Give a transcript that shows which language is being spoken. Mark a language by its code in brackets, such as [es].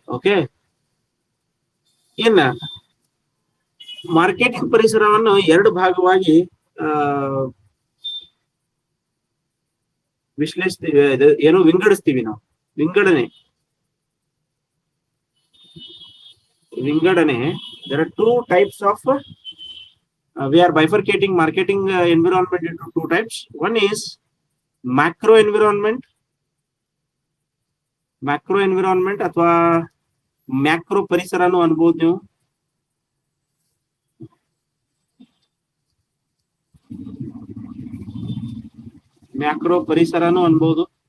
[kn] Okay, ಇನ್ನ marketing ಪರಿಸರವನ್ನು ಎರಡು ಭಾಗವಾಗಿ ವಿಶ್ಲೇಷಿಸ್ತೀವಿ. ಏನು ವಿಂಗಡಿಸ್ತೀವಿ ನಾವು. [en] ವಿಂಗಡಣೆ there are two types of we are bifurcating marketing environment into two types. One is macro environment [kn] macro environment ಅಥವಾ ಮ್ಯಾಕ್ರೋ ಪರಿಸರನು ಅನ್ಬೋದು ನೀವು. ಮ್ಯಾಕ್ರೋ ಪರಿಸರನು ಅನ್ಬೋದು.